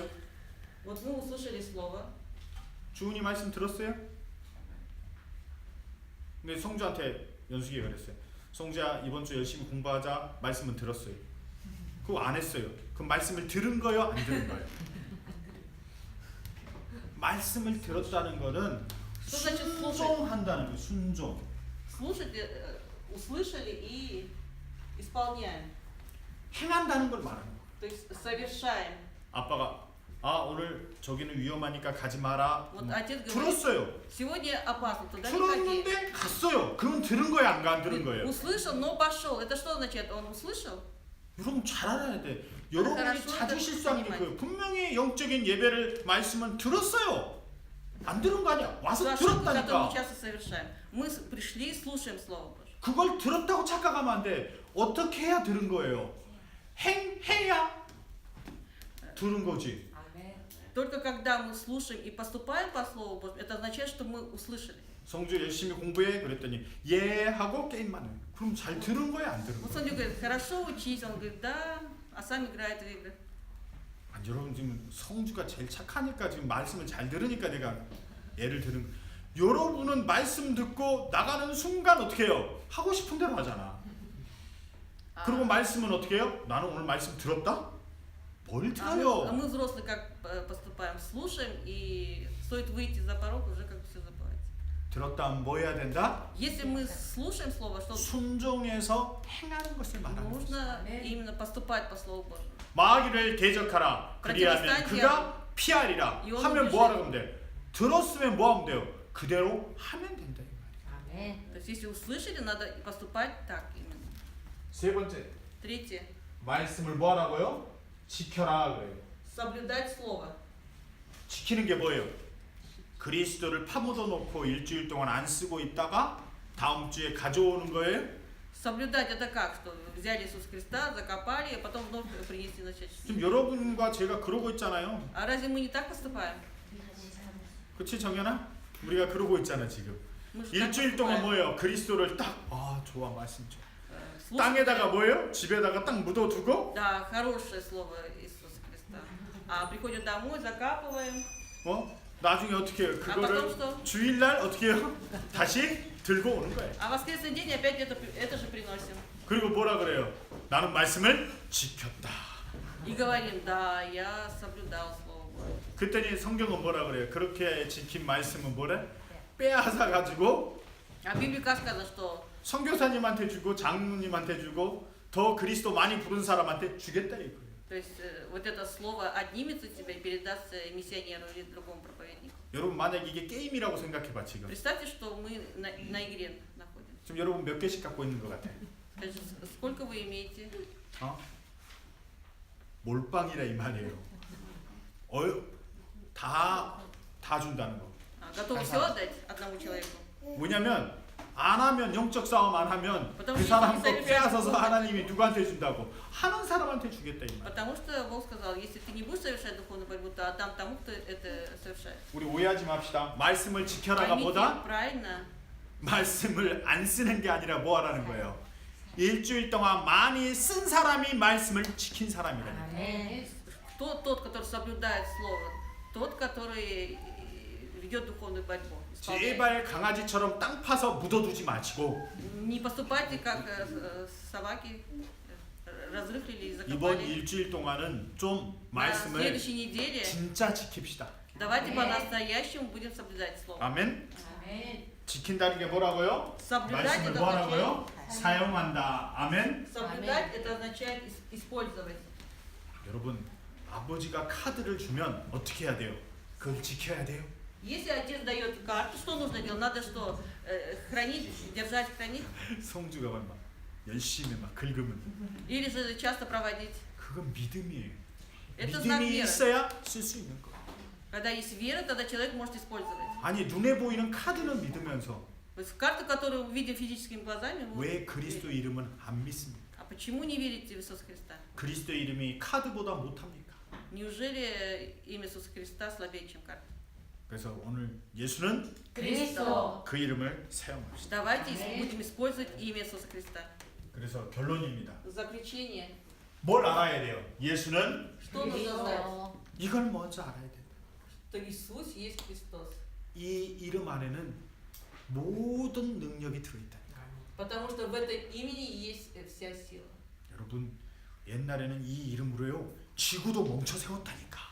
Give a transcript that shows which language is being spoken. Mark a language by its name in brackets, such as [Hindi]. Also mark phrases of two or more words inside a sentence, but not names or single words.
[Russian] Вот мы услышали Слово, [Korean] 주은이 말씀 들었어요? 근데 성주한테 연숙이가 그랬어요. 성주야 이번 주 열심히 공부하자. 말씀은 들었어요. 그거 안 했어요. 그 말씀을 들은 거요? 안 들은 거예요? 말씀을 들었다는 거는 순종한다는 거예요. 순종. [Russian] слушать, услышали и исполняем. [Korean] 행한다는 걸 말하는 거예요. [Russian] То есть совершаем. [Korean] 아빠가 오늘 저기는 위험하니까 가지 마라. [Russian] Вот отец говорит, [Korean] 들었어요. [Russian] сегодня опасно, туда не ходи. [Korean] 들었는데 갔어요. 그건 들은 거예요? 안 들은 거예요? [Russian] Услышал, но пошел. Это что означает? Он услышал? [Korean] 여러분 잘 알아야 돼. 여러분이 자주 실수하는 게 그거예요. 분명히 영적인 예배를 말씀은 들었어요. 안 들은 거 아니야. 와서 [Russian] Ту ошибку, которую мы [Korean] 들었다니까. [Russian] часто совершаем. Мы пришли и слушаем Слово Божье. [Korean] 그걸 들었다고 착각하면 안 돼. 어떻게 해야 들은 거예요? 행해야 들은 거지. 아멘. [Russian] Только когда мы слушаем и поступаем по Слову Божьему, это означает, что мы услышали. [Korean] 성주 열심히 공부해 그랬더니 예 하고 게임만 해요. 그럼 잘 들은 거야 안 들은 [Russian] Вот [Korean] 거야? [Russian] Соня говорит, хорошо учись, он говорит, да, а сам играет в игры. [Korean] 아니, 여러분 지금 성주가 제일 착하니까 지금 말씀을 잘 들으니까 내가 예를 들은 거. 여러분은 말씀 듣고 나가는 순간 어떻게 해요? 하고 싶은 대로 하잖아. 그리고 말씀은 어떻게 해요? 나는 오늘 말씀 들었다? 뭘 [Russian] А [Korean] 들어요? [Russian] мы взрослые как поступаем? Слушаем, и стоит выйти за порог, уже как все забывается. [Korean] 들었다 하면 뭐 해야 된다? [Russian] Если мы слушаем Слово, что [Korean] 순종해서 행하는 것을 말하는 거죠. [Russian] нужно Аминь. именно поступать по Слову Божьему. [Korean] 마귀를 대적하라. 그리하면 그가 피하리라. 이거는 하면 뭐 하라고 하면 돼? 들었으면 뭐 하면 돼요? 그대로 하면 된다 이 말이야. 아멘. [Russian] То есть если услышали, надо поступать так именно. [Korean] 세 번째, [Russian] Третье. [Korean] 말씀을 뭐 하라고요? 지켜라 그래요. [Russian] Соблюдать Слово. [Korean] 지키는 게 뭐예요? 그리스도를 파묻어 놓고 일주일 동안 안 쓰고 있다가 다음 주에 가져오는 거예요? [Russian] Соблюдать это как? Что взяли Иисуса Христа, закопали, а потом вновь принесли на честь. [Korean] 지금 여러분과 제가 그러고 있잖아요. [Russian] А разве мы не так поступаем? [Korean] 그치 정연아? 우리가 그러고 있잖아 지금. [Russian] Мы же так [Korean] 일주일 동안 [Russian] поступаем. [Korean] 뭐예요? 그리스도를 딱 좋아 말씀 좋아. [Russian] Слушаем. [Korean] 땅에다가 뭐예요? 집에다가 딱 묻어두고 [Russian] Да, хорошее слово Иисуса Христа. А приходим домой, закапываем. [Korean] 나중에 어떻게 해요? [Russian] А потом [Korean] 그거를 [Russian] что? [Korean] 주일날 어떻게 해요? 다시 들고 오는 거예요. [Russian] А в воскресный день опять это же приносим. [Korean] 그리고 뭐라 그래요? 나는 말씀을 지켰다. [Russian] И говорим, да, я соблюдал Слово Божье. [Korean] 그랬더니 성경은 뭐라 그래요? 그렇게 지킨 말씀은 뭐래? 빼앗아 가지고 [Russian] А в Библии как сказано, что [Korean] 선교사님한테 주고 장로님한테 주고 더 그리스도 많이 부른 사람한테 주겠다 이거예요. [Russian] то есть, вот это слово отнимется у тебя и передастся миссионеру или другому проповеднику. [Korean] 여러분 만약 이게 게임이라고 생각해봐 지금. [Russian] Представьте, что мы на игре находимся. [Korean] 지금 여러분 몇 개씩 갖고 있는 것 같아? [Russian] Скажите, сколько вы имеете? [Korean] 어? 몰빵이라 이 말이에요. 다 준다는 거. [Russian] Готовы все отдать одному человеку? [Korean] 왜냐면 안 하면 영적 싸움 안 하면 그 [Russian] потому что [Korean] 사람 거 [Russian] если [Korean] 빼앗아서 하나님이 누구한테 준다고 하는 사람한테 주겠다 이 말. [Russian] Потому что Бог сказал, если ты не будешь совершать духовную борьбу, то отдам тому, кто это совершает. [Korean] 우리 오해하지 맙시다. 말씀을 지켜라가 [Russian] Поймите [Korean] 보다 [Russian] правильно, [Korean] 말씀을 안 쓰는 게 아니라 뭐 하라는 거예요. 일주일 동안 많이 쓴 사람이 말씀을 지킨 사람이라는 거예요. [Russian] Аминь. тот, который соблюдает слово, тот, который ведет духовную борьбу. исполняет. [Korean] 제발 강아지처럼 땅 파서 묻어두지 마시고 [Russian] Не поступайте как собаки, разрыхлили и [Korean] 이번 [Russian] закопали. [Korean] 일주일 동안은 좀 [Russian] На [Korean] 말씀을 [Russian] следующей неделе [Korean] 진짜 지킵시다. [Russian] давайте по-настоящему будем соблюдать слово. [Korean] 아멘. [Russian] Аминь. [Korean] 지킨다는 게 뭐라고요? [Russian] Соблюдать [Korean] 말씀을 [Russian] это [Korean] 뭐 [Russian] означает, [Korean] 하라고요? 사용한다. 아멘. [Russian] соблюдать это означает использовать. [Korean] 여러분 아버지가 카드를 주면 어떻게 해야 돼요? 그걸 지켜야 돼요. [Russian] Если отец дает карту, что нужно делать? Надо что? Хранить, держать, хранить? [Korean] 성주가 막 열심히 막 긁으면 [Russian] Или же часто проводить? [Korean] 그건 믿음이에요. [Russian] Это знак [Korean] 믿음이 [Russian] веры. [Korean] 있어야 쓸 수 있는 거. [Russian] Когда есть вера, тогда человек может использовать. [Korean] 아니 눈에 보이는 카드는 믿으면서 [Russian] То есть карту, которую мы видим физическими глазами, [Korean] 왜 그리스도 이름은 안 믿습니까? [Russian] а почему не верите в Иисуса Христа? [Korean] 그리스도 이름이 카드보다 못합니까? [Russian] Неужели имя Иисуса Христа слабее, чем карта? [Korean] 그래서 오늘 예수는 [Russian] Христос. [Korean] 그 이름을 사용합시다. [Russian] Давайте будем использовать имя Иисуса Христа. [Korean] 그래서 결론입니다. [Russian] Заключение. [Korean] 뭘 알아야 돼요? 예수는 [Russian] Что нужно знать? [Korean] 이걸 먼저 알아야 된다. [Russian] Что Иисус есть Христос. [Korean] 이 이름 안에는 모든 능력이 들어있다니까. [Russian] Потому что в этом имени есть вся сила. [Korean] 여러분 옛날에는 이 이름으로요 지구도 멈춰 세웠다니까.